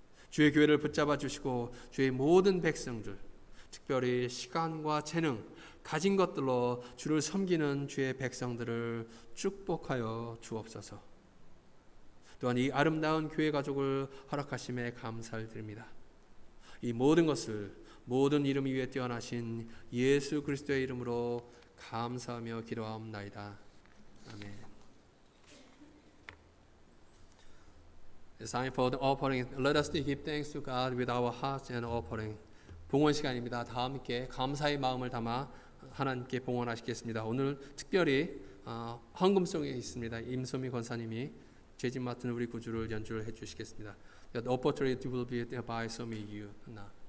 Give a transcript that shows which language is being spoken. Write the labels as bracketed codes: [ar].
[ko] 주의 교회를 붙잡아 주시고 주의 모든 백성들, 특별히 시간과 재능, 가진 것들로 주를 섬기는 주의 백성들을 축복하여 주옵소서. 또한 이 아름다운 교회 가족을 허락하심에 감사를 드립니다. 이 모든 것을 모든 이름 위에 뛰어나신 예수 그리스도의 이름으로 감사하며 기도하옵나이다. 아멘. [en] It's time for the offering. Let us give thanks to God with our hearts and offering. [ko] 봉헌 시간입니다. 다 함께 감사의 마음을 담아 하나님께 봉헌하시겠습니다. 오늘 특별히 헌금송에 있습니다. 임소미 권사님이 죄짐 맡은 우리 구주를 연주를 해주시겠습니다. The opportunity will be by so many you now.